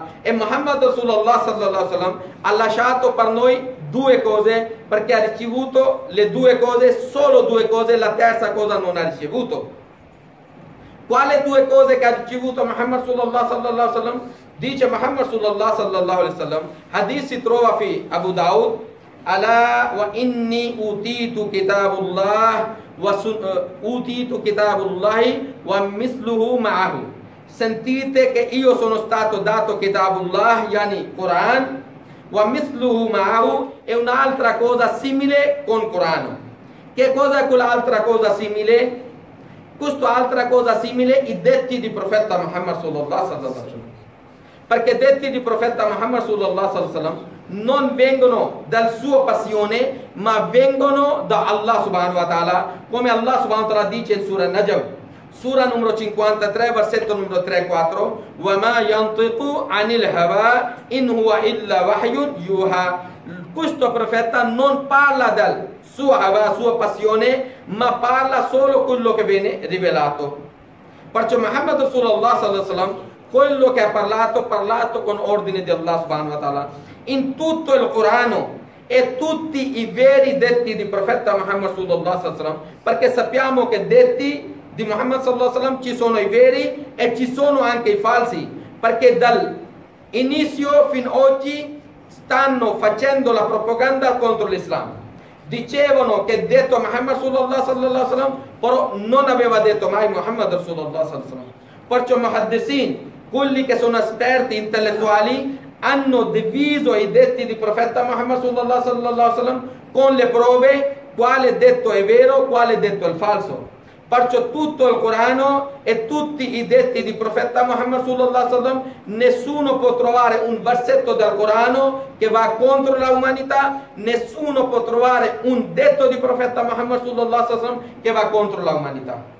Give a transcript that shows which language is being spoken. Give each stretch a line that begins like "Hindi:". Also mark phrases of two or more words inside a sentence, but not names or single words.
Italian: E Muhammad Rasulullah
Arabic: صلى الله عليه وسلم
Italian: ha lasciato per noi due cose, perché ha ricevuto le due cose, solo due cose, la terza cosa non ha ricevuto. Quale due cose che ha ricevuto Muhammad
Arabic: صلى الله عليه وسلم? Dice Muhammad صلى الله عليه وسلم,
Italian: hadith si trova
Arabic: fi Abu Daud, ألا وإني أوتيت كتاب الله ومثله معه.
Italian: Sentite che io sono stato dato kitabullah, yani Quran,
Arabic: ومثله معه,
Italian: è un'altra cosa simile con Corano. Che cosa è quell'altra cosa simile? Questa altra cosa simile, i detti di profeta Muhammad
Arabic: صلى الله عليه وسلم.
Italian: Perché i detti di profeta Muhammad
Arabic: صلى الله عليه وسلم
Italian: non vengono dal suo passione, ma vengono da Allah
Arabic: سبحانه وتعالى,
Italian: come Allah
Arabic: سبحانه وتعالى
Italian: dice in Surah Najm, Sura numero 53, versetto numero 3-4,
Arabic: وَمَا يَنْطِقُ عَنِ الْهَوَىٰ إِنْ هُوَ إِلَّا وَحْيٌ يُوحَىٰ.
Italian: Questo profeta non parla della sua passione, ma parla solo quello che viene rivelato. Perciò Muhammad Rasulullah
Arabic: صلى الله عليه وسلم,
Italian: quello che ha parlato con ordine di Allah
Arabic: سبحانه وتعالى.
Italian: In tutto il Corano e tutti i veri detti di profeta Muhammad
Arabic: صلى الله عليه وسلم,
Italian: perché sappiamo che detti di Muhammad
Arabic: صلى الله عليه وسلم
Italian: ci sono i veri e ci sono anche i falsi, perché dall'inizio fino ad oggi stanno facendo la propaganda contro l'Islam. Dicevano che detto Muhammad
Arabic: صلى الله عليه وسلم,
Italian: però non aveva detto mai Muhammad
Arabic: صلى الله عليه وسلم.
Italian: Perciò muhaddisin, quelli che sono esperti intellettuali, hanno diviso i detti di profeta Muhammad
Arabic: صلى الله عليه وسلم
Italian: con le prove, quale detto è vero, quale detto è falso. Perciò tutto il Corano e tutti i detti di profeta Muhammad
Arabic: صلى الله عليه وسلم,
Italian: nessuno può trovare un versetto del Corano che va contro l'umanità, nessuno può trovare un detto di profeta Muhammad
Arabic: صلى الله عليه وسلم
Italian: che va contro l'umanità.